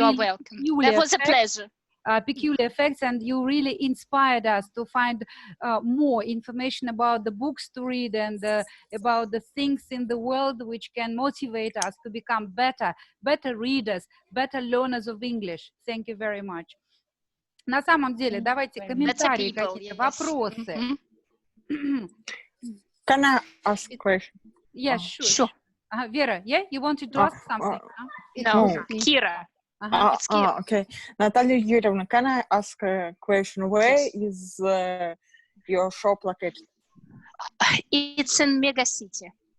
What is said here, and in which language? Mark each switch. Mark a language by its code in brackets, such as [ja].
[en] You're welcome. That was a pleasure. Peculiar effects, and you really inspired us to find more information about the books to read and about the things in the world which can motivate us to become better readers, better learners of English. Thank you very much. [ru] На самом деле, давайте комментарии, какие-то вопросы. [en] Can I ask a question? Yes, sure. Vera, yeah, you wanted to ask something? No, Kira. It's Kira. Okay. Natalia Yurievna, can I ask a question? Where is your shop located? It's in Mega City.